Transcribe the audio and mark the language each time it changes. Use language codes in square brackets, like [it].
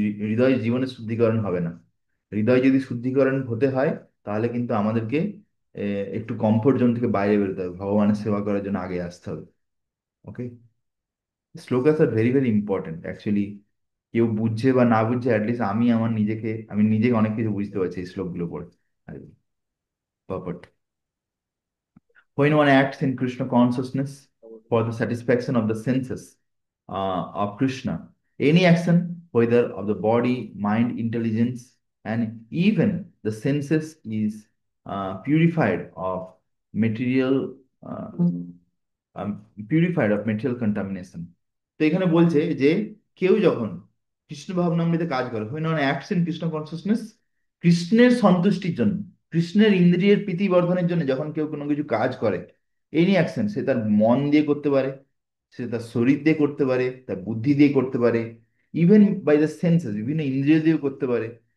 [bn] হৃদয় জীবনে শুদ্ধিকরণ হবে না। হৃদয় যদি শুদ্ধিকরণ হতে হয়, তাহলে কিন্তু আমাদেরকে একটু কমফোর্ট জোন থেকে বাইরে বেরোতে হবে, ভগবানের সেবা করার জন্য আগে আসতে হবে। ওকে? [en] Shlokas are very very important actually. [bn] কেউ বুঝছে বা না বুঝছে, অ্যাটলিস্ট আমি নিজেকে অনেক কিছু বুঝতে পারছি এই শ্লোকগুলো পড়ে। [en] Perfect. When one acts in Krishna consciousness for the satisfaction of the senses of Krishna, any action, whether of the body, mind, intelligence, and even the senses, is purified of material uh, purified of material contamination. [bn] তো এখানে বলছে যে কেউ যখন কৃষ্ণ ভাবনামৃতে কাজ করে, হয় না [en] acts in Krishna consciousness, [bn] কৃষ্ণের সন্তুষ্টির জন্য, কৃষ্ণের ইন্দ্রিয়ের প্রীতি বর্ধনের জন্য যখন কেউ কোনো কিছু কাজ করে, [en] any action, [bn] সে তার মন দিয়ে করতে পারে, সে তার শরীর দিয়ে করতে পারে, তার বুদ্ধি দিয়ে করতে পারে, [en] even by the senses, [bn] বিভিন্ন ইন্দ্রিয় দিয়েও করতে পারে।